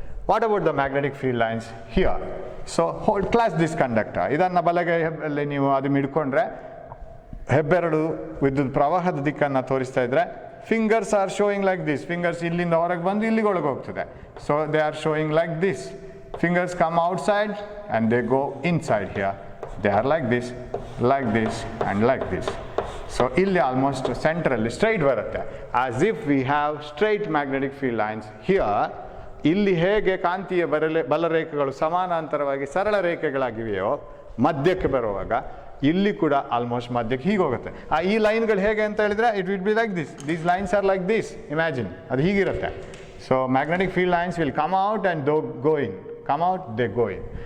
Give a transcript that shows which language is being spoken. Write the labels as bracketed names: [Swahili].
[English] What about the magnetic field lines here? So hold clasp this conductor. [Kannada] ಇದನ್ನು ಬಲಗೈಯಲ್ಲಿ ನೀವು ಅದು ಹಿಡ್ಕೊಂಡ್ರೆ ಹೆಬ್ಬೆರಳು ವಿದ್ಯುತ್ ಪ್ರವಾಹದ ದಿಕ್ಕನ್ನು ತೋರಿಸ್ತಾ ಇದ್ರೆ, [English] Fingers are showing like this. [Kannada] Fingers ಇಲ್ಲಿಂದ ಹೊರಗೆ ಬಂದು ಇಲ್ಲಿಗೆ ಒಳಗೆ ಹೋಗ್ತದೆ. [English] So they are showing like this. Fingers come outside and they go inside here. They are like this and like this. So ಇಲ್ಲಿ almost centrally straight ಬರುತ್ತೆ. As if we have straight magnetic field lines here. [Kannada] ಇಲ್ಲಿ ಹೇಗೆ ಕಾಂತೀಯ ಬಲರೇಖೆಗಳು ಸಮಾನಾಂತರವಾಗಿ ಸರಳ ರೇಖೆಗಳಾಗಿವೆಯೋ ಮಧ್ಯಕ್ಕೆ ಬರುವಾಗ ಇಲ್ಲಿ ಕೂಡ ಆಲ್ಮೋಸ್ಟ್ ಮಧ್ಯಕ್ಕೆ ಹೀಗೆ ಹೋಗುತ್ತೆ. ಈ ಲೈನ್ಗಳು ಹೇಗೆ ಅಂತ ಹೇಳಿದ್ರೆ [English] It will be like this. These lines are like this. Imagine, [Kannada] ಅದು ಹೀಗಿರುತ್ತೆ. [English] So magnetic field lines will come out and go in. come out, they go in.